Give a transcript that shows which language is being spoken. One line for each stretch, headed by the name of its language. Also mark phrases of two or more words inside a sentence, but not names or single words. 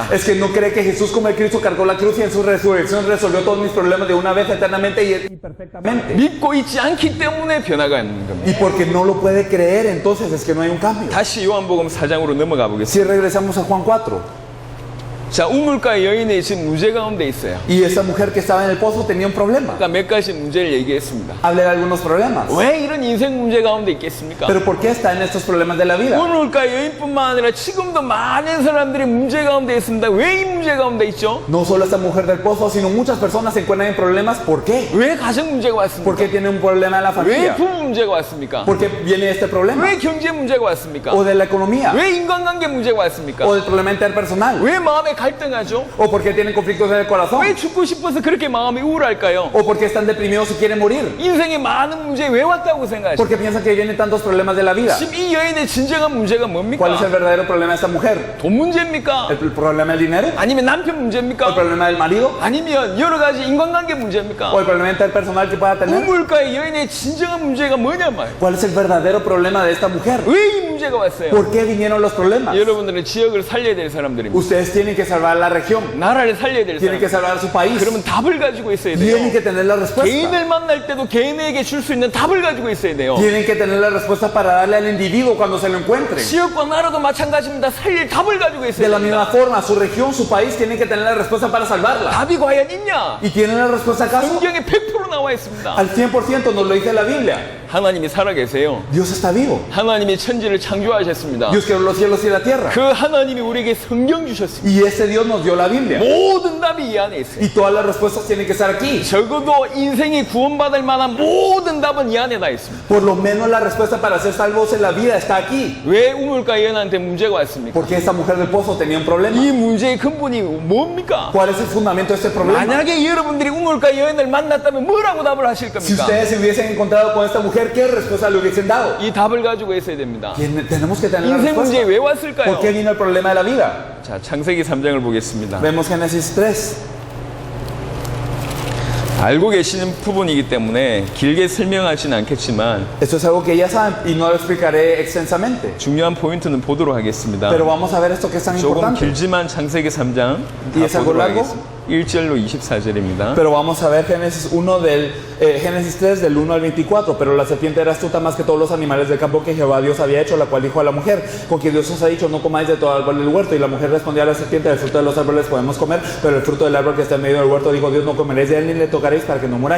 Spanish: Es que no cree que Jesús como el Cristo cargó la cruz y en su resurrección resolvió todos mis problemas de una vez eternamente y perfectamente.
Korean: 믿고 있지 않기 때문에 변화가 있는 겁니다.
Spanish: Y porque no lo puede creer, entonces es que no hay un cambio.
Korean: 다시 요한복음 4장으로 넘어가 보겠습니다.
Spanish: Si regresamos a Juan 4,
Korean: 자, 우물가 여인의 지금 문제 가운데 있어요.
Spanish: y esa mujer que estaba en el pozo tenía un problema.
Korean: 그러니까 몇 가지 문제를 얘기했습니다.
Spanish: Hablé de algunos problemas.
Korean: 왜 이런 인생 문제 가운데 있겠습니까?
Spanish: Pero ¿por qué está en estos problemas de la vida?
Korean: 우물가 여인뿐만 아니라 지금도 많은 사람들이 문제 가운데 있습니다. 왜 이 문제 가운데 있죠?
Spanish: No solo esta mujer del pozo, sino muchas personas se encuentran en problemas. ¿Por qué?
Korean: 왜 가정 문제가
Spanish: ¿Por
Korean: 왔습니까?
Spanish: qué tiene un problema en la
Korean: 왜
Spanish: familia?
Korean: 부부 문제가 왔습니까?
Spanish: ¿Por qué viene este problema?
Korean: 왜 경제 문제가 왔습니까?
Spanish: ¿O de la economía?
Korean: 왜 인간관계 문제가 왔습니까?
Spanish: ¿O del problema interpersonal?
Korean: 왜 마음에 갈등하죠?
Spanish: ¿O por qué tienen conflictos en el corazón?
Korean: 왜 죽고 싶어서 그렇게 마음이 우울할까요?
Spanish: ¿O por qué están deprimidos y quieren morir?
Korean: 인생에 많은 문제 왜 왔다고 생각하시죠?
Spanish: ¿Por qué piensan que vienen tantos problemas de la vida?
Korean: 지금 이 여인의 진정한 문제가
Spanish: ¿Cuál es el
Korean: 뭡니까?
Spanish: verdadero problema de esta mujer?
Korean: 돈 문제입니까?
Spanish: ¿El problema del dinero?
Korean: 아니면 남편
Spanish: ¿O el
Korean: 문제입니까?
Spanish: problema del marido?
Korean: 아니면 여러 가지 인간관계 문제입니까?
Spanish: ¿O el problema interpersonal que pueda tener?
Korean: 우물가의 여인의 진정한 문제가 뭐냐 말이에요.
Spanish: ¿Cuál es el verdadero problema de esta mujer?
Korean: 왜 이 문제가 왔어요?
Spanish: ¿Por qué vinieron los problemas?
Korean: 여러분들은 지역을 살려야 될 사람들입니다.
Spanish: Ustedes tienen que salvar la región,
Korean: 나라를 살려야 될
Spanish: tienen que
Korean: 사람.
Spanish: salvar su país,
Korean: 그러면 답을 가지고 있어야
Spanish: tienen
Korean: 돼요.
Spanish: que tener la respuesta.
Korean: 개인을 만날 때도 개인에게 줄 수 있는 답을 가지고 있어야 돼요.
Spanish: Tienen que tener la respuesta para darle al individuo cuando se lo encuentren.
Korean: 지역과 나라도 마찬가지입니다. 살릴 답을 가지고
Spanish: De
Korean: 있어야
Spanish: la misma
Korean: 됩니다.
Spanish: forma, su región, su país tienen que tener la respuesta para salvarla.
Korean: 답이 과연 있냐?
Spanish: ¿Y tienen la respuesta acaso?
Korean: 성경에 100% 나와 있습니다.
Spanish: Al 100% nos lo dice la Biblia.
Korean: 하나님이 살아계세요.
Spanish: Dios está vivo.
Korean: 하나님이 천지를 창조하셨습니다.
Spanish: Dios creó los cielos y la tierra.
Korean: 그 하나님이 우리에게 성경 주셨습니다.
Spanish: Y ese Dios nos dio la Biblia.
Korean: 모든 답이 이 안에 있어요.
Spanish: Y todas las respuestas tienen que estar aquí.
Korean: 적어도 인생이 구원받을 만한 모든 답은 이 안에 다 있습니다.
Spanish: Por lo menos la respuesta para ser salvos en la vida está aquí.
Korean: 왜 우물가 여인한테 문제가 왔습니까?
Spanish: Porque esta mujer del pozo tenía un problema.
Korean: 이 문제의 근본이 뭡니까?
Spanish: ¿Cuál es el fundamento de este problema?
Korean: 만약에 여러분들이 우물가 여인을 만났다면 뭐라고 답을 하실
Spanish: Si
Korean: 겁니까?
Spanish: ustedes se hubiesen encontrado con esta mujer, ¿qué respuesta le hubiesen dado?
Korean: 이 답을 가지고 있어야 됩니다.
Spanish: Tenemos que tener la
Korean: 인생 문제에
Spanish: respuesta.
Korean: 왜
Spanish: ¿Por
Korean: 왔을까요?
Spanish: qué vino el problema de la vida?
Korean: 자, 창세기 3장을 보겠습니다.
Spanish: Vemos Génesis 3.
Korean: 알고 계시는 부분이기 때문에 길게 설명하지는 않겠지만
Spanish: Esto es algo que ya saben y no lo explicaré extensamente.
Korean: 중요한 포인트는 보도록 하겠습니다.
Spanish: Pero vamos a ver esto que es tan
Korean: 조금
Spanish: importante.
Korean: 길지만 창세기 3장
Spanish: ¿Y es algo
Korean: 보도록
Spanish: largo?
Korean: 하겠습니다. 1절로 24절입니다.
Spanish: Pero vamos a ver Génesis 1 Génesis 3 del 1 al 24. Pero la serpiente era astuta más que todos los animales del campo que Jehová Dios había hecho, la cual dijo a la mujer: con que Dios os ha dicho, no comáis de todo árbol del huerto. Y la mujer respondió a la serpiente: del fruto de los árboles podemos comer, pero el fruto del árbol que está en medio del huerto, dijo Dios, no comeréis de él ni le tocaréis para que no muráis.